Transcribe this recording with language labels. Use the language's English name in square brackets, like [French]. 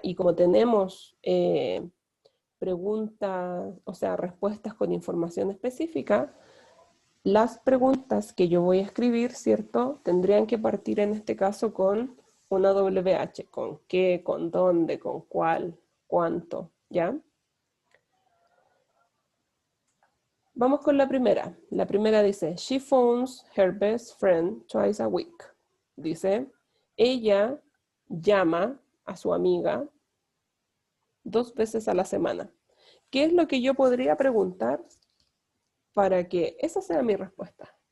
[Spanish] Y como tenemos preguntas, o sea, respuestas con información específica, las preguntas que yo voy a escribir, ¿cierto? Tendrían que partir en este caso con una WH, con qué, con dónde, con cuál, cuánto, ¿ya? Vamos con la primera. La primera dice, [English] she phones her best friend twice a week. [Spanish] Dice, ella llama a su amiga 2 veces a la semana. ¿Qué es lo que yo podría preguntar para que esa sea mi respuesta?